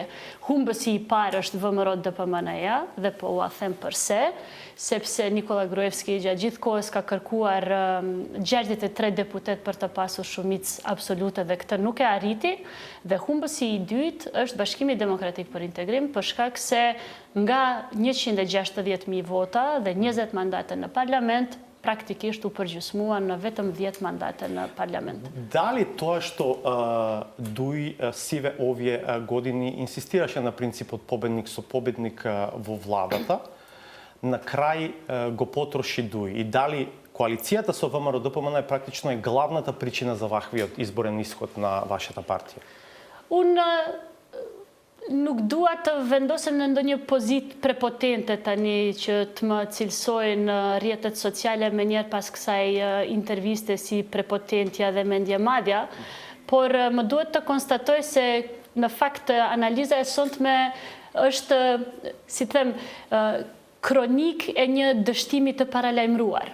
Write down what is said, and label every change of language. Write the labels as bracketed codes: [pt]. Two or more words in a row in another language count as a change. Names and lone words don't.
[sq] Humbësi i parë është VMRO DPMN-ja dhe po ua them përse, sepse Nikola Gruevski gjatë gjithë kohës ka kërkuar 63 deputet për të pasur shumicë absolute dhe këtë nuk e arriti, dhe humbësi i dytë është Bashkimi Demokratik për Integrim për shkak se nga 160.000 vota dhe 20 mandate në parlament, praktikisht u përgjysmuan në vetëm 10 mandate në parlament. [mk] Дали тоа што дуи сиве овие години инсистираше на принципот победник со победник во владата, на крај го потроши дуи? И дали коалицијата со ВМРО ДПМН практично е главната причина за ваквиот изборен исход на вашата партија? [sq] Nuk dua të vendosem në ndonjë pozitë prepotente tani që të më cilësojnë rrjetet sociale me njerë pas kësaj interviste si prepotentja dhe mendjemadja, por më duhet të konstatoj se në fakt analiza e sotme është, si them, kronik e një dështimi të paralajmëruar.